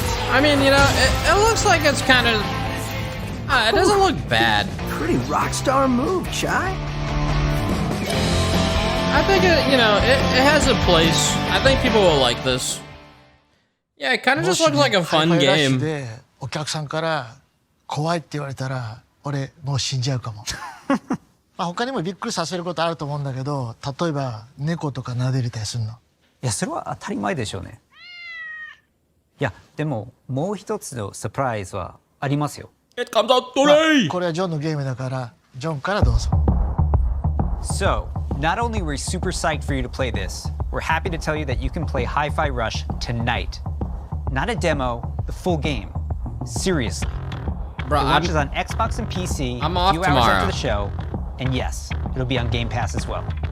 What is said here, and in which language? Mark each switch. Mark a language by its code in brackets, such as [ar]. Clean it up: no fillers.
[en] I mean, you know, it looks like it's kind of... it doesn't look bad. Pretty rock star move, Chai. I think it has a place. I think people will like this. Yeah, it kind of just looks like a fun game. [ja] お客さんから怖いって言われたら俺もう死んじゃうかも。まあ他にもびっくりさせることあると思うんだけど、例えば猫とか撫でれたりするの。いや、それは当たり前でしょうね。いや、でももう一つのサプライズはありますよ。 [en] It comes out today! [ja] これはジョンのゲームだから、ジョンからどうぞ。 [en] So, not only were we super psyched for you to play this, we're happy to tell you that you can play Hi-Fi Rush tonight. Not a demo, the full game. Seriously. Bro, it launches on Xbox and PC a few hours after the show, and yes, it'll be on Game Pass as well.